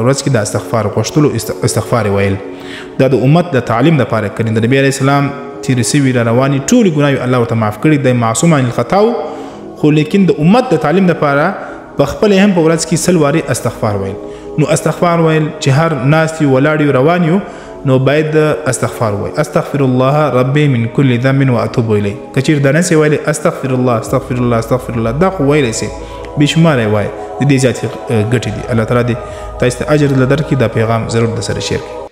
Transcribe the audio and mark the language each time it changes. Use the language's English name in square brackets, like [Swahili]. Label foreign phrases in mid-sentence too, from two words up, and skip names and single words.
[Pashto] ورځ کې د استغفار غوښتلو استغفار ویل دا د امت د تعلیم لپاره کړي د نبی [Arabic] علیه السلام [Pashto] تیر سوي را رواني ټولې ګناهونه الله ورته معاف کړي د [Arabic] معصوم عن الخطا [Pashto] خو لیکن د امت د تعلیم لپاره په خپل هم په ورځ کې سل واري استغفار ویل نو استغفار ویل چې هر ناستي ولاړ روان یو نو باید استغفار وای [Arabic] استغفر الله ربي من كل ذنب واتوب اليه [Pashto] کچیر د نس ویل [Arabic] استغفر الله استغفر الله استغفر الله [Pashto] دا خو ویل سي بشمار وای د دې ذات ګټې دي الله تعالی دې تاسو ته اجر لدر کې دا پیغام ضرور د سره شیر